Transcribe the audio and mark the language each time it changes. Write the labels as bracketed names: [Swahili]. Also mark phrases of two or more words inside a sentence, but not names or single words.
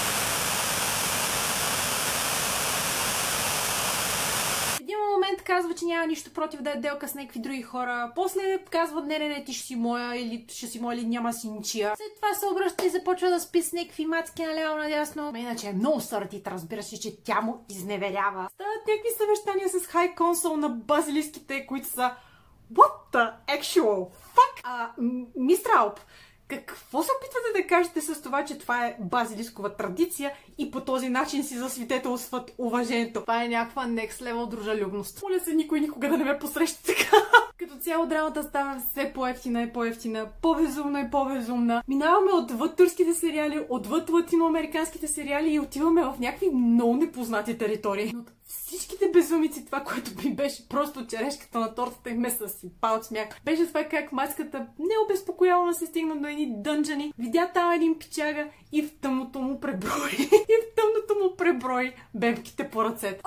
[Bulgarian] Казва, че няма нищо против да е делка с някакви други хора. После казва, не, ти ще си моя или няма си ничия. След това се обръща и започва да спи с някакви мацки наляво надясно. Иначе е много сърдит, разбира се, че тя му изневерява. Стават някакви съвещания с [English] high consul [Bulgarian] на базилиските, които са [English] what the actual fuck? [Bulgarian] Мистер Алп, какво се опитвате да кажете с това, че това е базилискова традиция и по този начин си засвидетелстват уважението? Това е някаква [English] next level [Bulgarian] дружелюбност. Моля се, никой никога да не ме посреща така. Като цяло драмата става все по-евтина и по-евтина, по-безумна и по-безумна. Минаваме отвъд турските сериали, отвъд латиноамериканските сериали и отиваме в някакви много непознати територии. Но всичките безумици, това, което ми беше просто черешката на тортата и ме съсипа от смях, беше това как мацката необезпокоявано се стигна до едни дънжани, видя там един пичага и в тъмното му преброи бебките по ръцете.